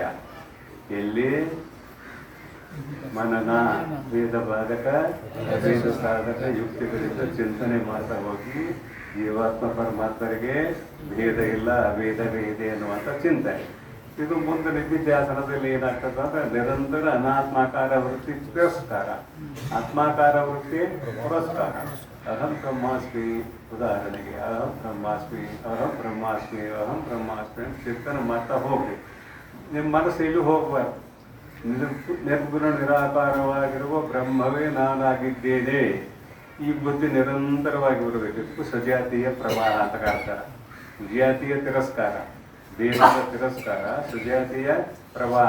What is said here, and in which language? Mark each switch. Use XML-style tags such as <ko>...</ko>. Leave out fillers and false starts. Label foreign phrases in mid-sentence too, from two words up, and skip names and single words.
<kn>ಎಲ್ಲಿ ಮನನ, ವೇದ ಬಾಧಕ ಅಭೇದ ಸಾಧಕ ಯುಕ್ತಿಗಳಿಂದ ಚಿಂತನೆ ಮಾಡ್ತಾ ಹೋಗಿ ಜೀವಾತ್ಮ ಪರಮಾತ್ಮರಿಗೆ ಭೇದ ಇಲ್ಲ, ಅಭೇದವೇ ಇದೆ ಅನ್ನುವಂಥ ಚಿಂತನೆ. ಇದು ಮುಂದೆ ನಿಧಿಧ್ಯಾಸನದಲ್ಲಿ ಏನಾಗ್ತದೆ ಅಂದ್ರೆ ನಿರಂತರ ಅನಾತ್ಮಾಕಾರ ವೃತ್ತಿ ತಿರಸ್ಕಾರ, ಆತ್ಮಾಕಾರ ವೃತ್ತಿ ಪುರಸ್ಕಾರ.</kn> <sa>ಅಹಂ ಬ್ರಹ್ಮಾಸ್ಮಿ, ಉದಾಹರಣೆಗೆ ಅಹಂ ಬ್ರಹ್ಮಾಸ್ಮಿ, ಅಹಂ ಬ್ರಹ್ಮಾಸ್ಮಿ, ಅಹಂ ಬ್ರಹ್ಮಾಸ್ಮಿ</sa> <kn>ಅಂತ ಚಿಂತನೆ ಮಾಡ್ತಾ ಹೋಗ್ರಿ. ನಿಮ್ಮ ಮನಸ್ಸು ಇಲ್ಲಿ ಹೋಗ್ಬಾರ್ದು. ನಿರ್ಗುಣ ನಿರಾಕಾರವಾಗಿರುವ ಬ್ರಹ್ಮವೇ ನಾನಾಗಿದ್ದೇನೆ, ಈ ಬುದ್ಧಿ ನಿರಂತರವಾಗಿ ಬರಬೇಕು. ಸಜಾತಿಯ ಪ್ರವಾಹ ಅಂತ ಕಾಡ್ತಾರೆ. ವಿಜಾತಿಯ ತಿರಸ್ಕಾರ, ದೇಹದ ತಿರಸ್ಕಾರ, ಸುಜಾತಿಯ ಪ್ರವಾಹ.</kn>